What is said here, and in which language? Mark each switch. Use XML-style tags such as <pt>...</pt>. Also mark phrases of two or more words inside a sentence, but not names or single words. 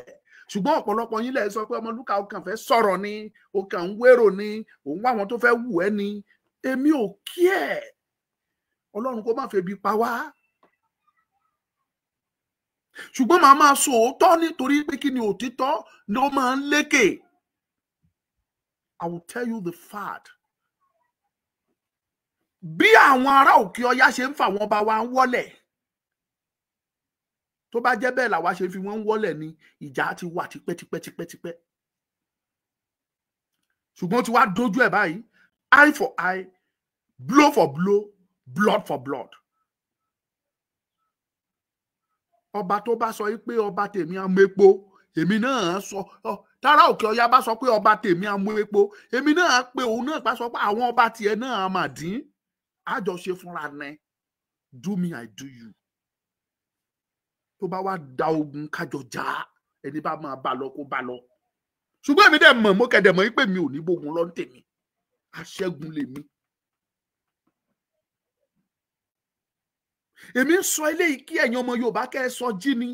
<yo>Ṣùgbọ́n ọ̀pọ̀lọpọ̀ yín lẹ sọ pé Ọmọlúkà ó kàn fẹ́ sọ̀rọ̀ ni, ó kàn ń wérò ni, òun wá àwọn tó fẹ́ wù ẹ́ ni. Èmi ò kí ẹ̀. Ọlọ́run kó má febi pa wá. Ṣùgbọ́n màá máa sọ òótọ́ nítorí pé kí ni òtítọ́ ló máa ń lékè.</yo> <en>I will tell you the fact.</en> <yo>Bí àwọn ará Òkè Ọya ṣe ń fà wọ́n bá wa ń wọ́lẹ̀. Tó bá jẹ́ bẹ́ẹ̀ làwa ṣe fi wọ́n ń wọ́lẹ̀ ni ìjà ti wà tipẹ́tipẹ́tipẹ́. Ṣùgbọ́n tí wàá dojú ẹ̀ báyìí,</yo> <en>eye for eye, blow for blow, blood for blood.</en> <yo>Ọba tó bá sọ pé ọba tèmi á mú epo, èmi náà sọ, tára Òkè Ọya bá sọ pé ọba tèmi á mú epo, èmi náà pé òun náà bá sọ pé àwọn ọba tiẹ̀ náà á máa dín. Àjọṣe fúnra ní.</yo> <en>do me I do you.</en> <yo>Tó bá wá da ogun kájọ jà, ẹni bá máa bá lọ kó bá lọ. Ṣùgbọ́n èmi dẹ̀ mọ̀, mo kẹ̀dẹ̀ mọ̀ pé mi ò ní gbógun lọ tèmi. Aṣẹ́gun lèmi. Èmi ń sọ eléyìí kí ẹ̀yin ọmọ Yorùbá kẹ́ ẹ sọ jí ni.</yo>